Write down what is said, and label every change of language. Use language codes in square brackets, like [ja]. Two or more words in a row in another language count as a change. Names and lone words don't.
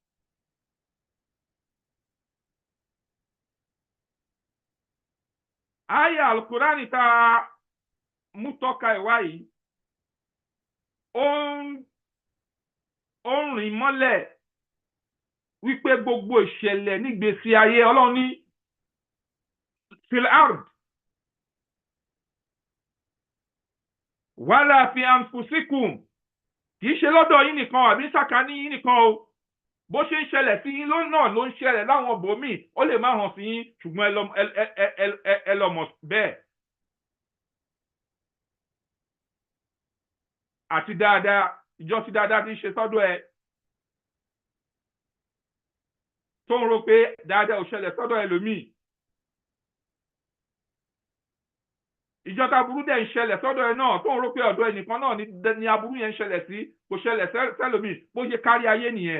[yo] Àyá Al-Qur'ani tá a mú tọ́ka ìwá yìí ó ń rìn mọ́lẹ̀ wípé gbogbo ìṣẹ̀lẹ̀ nígbésí ayé Ọlọ́run ní [ar] في الأرض ولا في أنفسكم [yo] kì í ṣe lọ́dọ̀ yín nìkan àbí sàkání yín nìkan o bó ṣe ń ṣẹlẹ̀ sí yín náà ló ń ṣẹlẹ̀ láwọn bòmíì ó lè má hàn sí yín ṣùgbọ́n ẹ lọ mọ̀ bẹ́ẹ̀. àti dáadáa ìjọ tí dáadáa ti ń ṣe sọ́dọ̀ ẹ tó ń rò pé dáadáa ò ṣẹlẹ̀ sọ́dọ̀ ẹlòmíì ìjọ tá aburú dẹ̀ ń ṣẹlẹ̀ sọ́dọ̀ ẹ náà tó ń rò pé ọ̀dọ̀ ẹnìkan náà ni aburú yẹn ń ṣẹlẹ̀ sí kò ṣẹlẹ̀ sẹ́lòmíì bó ṣe kárí ayé nìyẹn.